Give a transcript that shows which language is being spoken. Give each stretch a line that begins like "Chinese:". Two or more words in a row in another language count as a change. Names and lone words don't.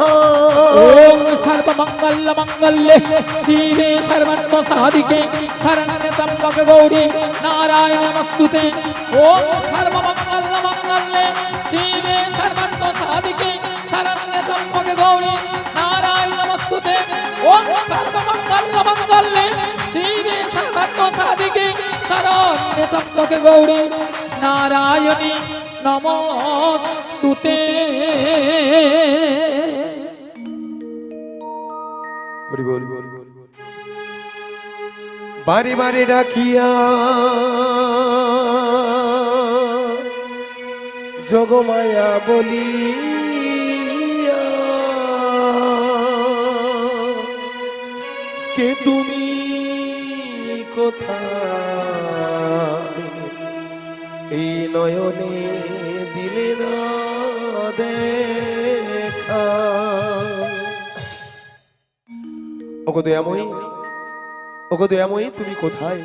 Sanskrit: ओम सर्वमंगल मंगल्ये शिवे सर्वत्र साधिके शरण्ये त्र्यंबके गौरी नारायण नमस्तुते ओम सर्वमंगल मंगल्ये शिवे सर्वत्र साधिके शरण्ये त्र्यंबके गौरी नारायण नमस्तुते ओम सर्वमंगल मंगल्ये शिवे सर्वत्र साधिके शरण्ये त्र्यंबके गौरी नारायणी नमस्तुते
Bangla: বারে বারে ডাকিয়া যোগমায়া বলিয়া কে তুমি কোথায় এই নয়নে দিলে না দেখা ওগো দয়াময়ী ওগো দয়াময়ী তুমি কোথায়?